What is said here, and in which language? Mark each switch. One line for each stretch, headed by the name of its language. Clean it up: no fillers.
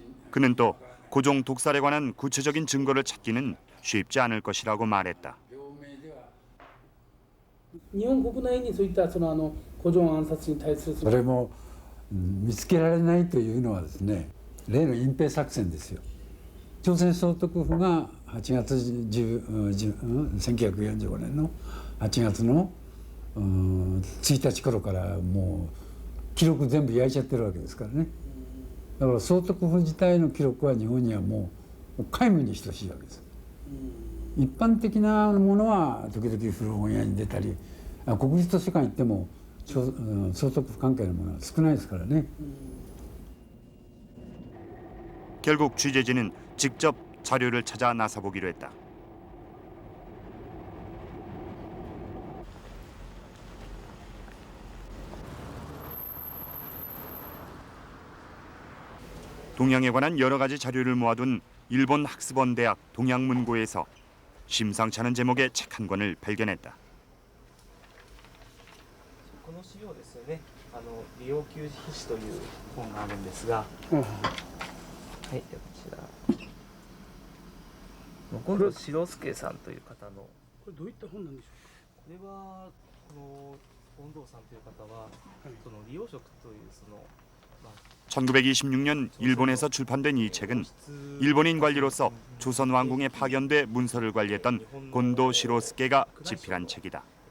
Korean: 그는 또 고종 독살에 관한 구체적인 증거를 찾기는 쉽지 않을 것이라고 말했다.
Japanese: 日本国内にそういった고종暗殺に対するそれも見つけられないというのはですね、例の隠蔽作戦ですよ。朝鮮総督府が1945年の8月の1日頃からもう記録全部焼いちゃってるわけですからね。だから総督府自体の記録は日本にはもう皆無に等しいわけです。一般的なものは時々古本屋に出たり、国立図書館行っても総督府関係のものは少ないですからね。
Korean: 결국 취재진은 직접 자료를 찾아 나서보기로 했다. 동양에 관한 여러 가지 자료를 모아둔 일본 학습원 대학 동양문고에서 심상치 않은 제목의 책 한 권을 발견했다.
Japanese: この資料ですよね。利用給筆史という本があるんですが、はい、こちら。今度白助さんという方の。これどういった本なんでしょうか。これは本堂さんという方は、その利用職という
Korean: 1926년 일본에서 출판된 이 책은 일본인 관리로서 조선 왕궁에 파견돼 문서를 관리했던 곤도 시로스케가 집필한 책이다.